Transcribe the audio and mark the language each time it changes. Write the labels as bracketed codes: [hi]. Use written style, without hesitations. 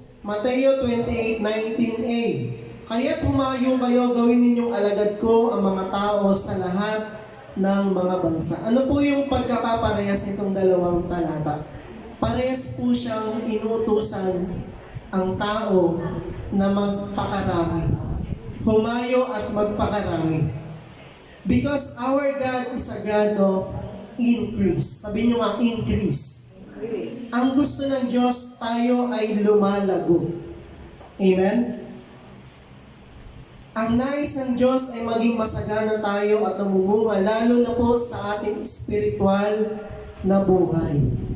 [tl] Mateo 28:19a. Kaya't humayo kayo, gawin ninyong alagad ko ang mga tao sa lahat ng mga bansa. Ano po yung pagkakaparehas nitong dalawang talata? Parehas po siyang inutusan ang tao na magpakarami. Humayo at magpakarami. [en] Because our God is a God of increase. [tl] Sabihin nyo nga, increase. Ang gusto ng Diyos, tayo ay lumalago. Amen? Ang nais ng Diyos ay maging masagana tayo at namumunga, lalo na po sa ating spiritual na buhay.